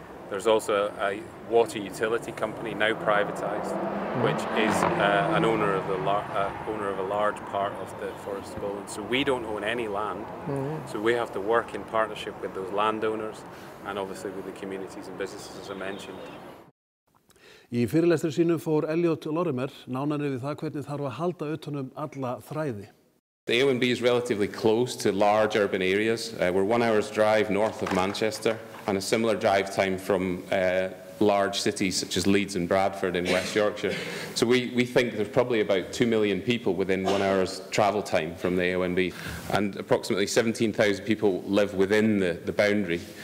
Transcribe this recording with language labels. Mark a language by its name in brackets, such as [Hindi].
[English] There's also a water utility company now privatised, which is an owner of a large part of the Forest of Bowland. So we don't own any land, so we have to work in partnership with those landowners and obviously with the communities and businesses as I mentioned. [Icelandic] Í fyrirlestri sínum fór Elliot Lorimer nánar yfir það hvernig þarf að halda utan alla þræði. [English] The AONB is relatively close to large urban areas. We're 1 hour's drive north of Manchester and a similar drive time from large cities such as Leeds and Bradford in West Yorkshire. So we think there's probably about 2 million people within 1 hour's travel time from the AONB, and approximately 17,000 people live within the boundary.